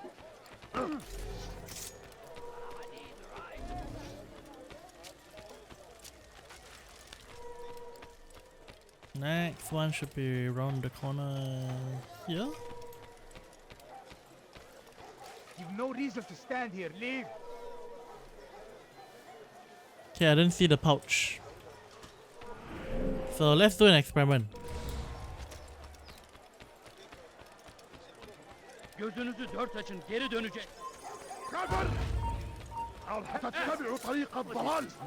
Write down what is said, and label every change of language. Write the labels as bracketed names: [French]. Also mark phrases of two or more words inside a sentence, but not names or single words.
[English] Next one should be around the corner here. You've no reason to stand here. Leave. Okay, I didn't see the pouch. So let's do an experiment. [Turkish] Gözünüzü dört açın, geri dönecek. [Arabic] كفر! أو تتبع طريق الضلال!